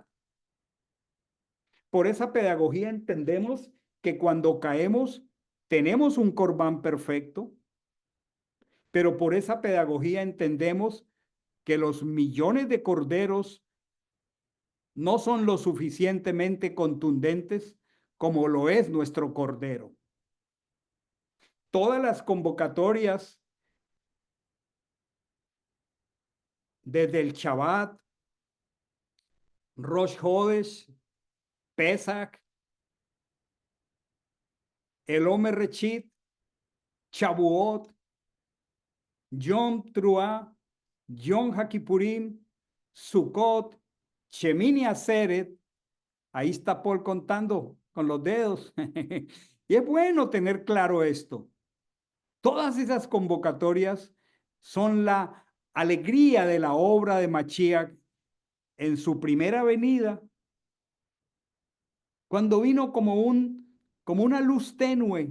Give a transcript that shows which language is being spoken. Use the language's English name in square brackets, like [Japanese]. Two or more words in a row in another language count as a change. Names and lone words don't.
[Spanish] Por esa pedagogía entendemos que cuando caemos tenemos un corbán perfecto, pero por esa pedagogía entendemos que los millones de corderos no son lo suficientemente contundentes como lo es nuestro cordero. Todas las convocatorias desde el Shabbat, Rosh Hodesh, Pesach, el Omer Rechit, Shavuot, Yom Truah, Yom HaKippurim, Sukkot, Shemini Atzeret. Ahí está Paul contando con los dedos. Y es bueno tener claro esto. Todas esas convocatorias son la alegría de la obra de Mashiach en su primera venida, cuando vino como una luz tenue.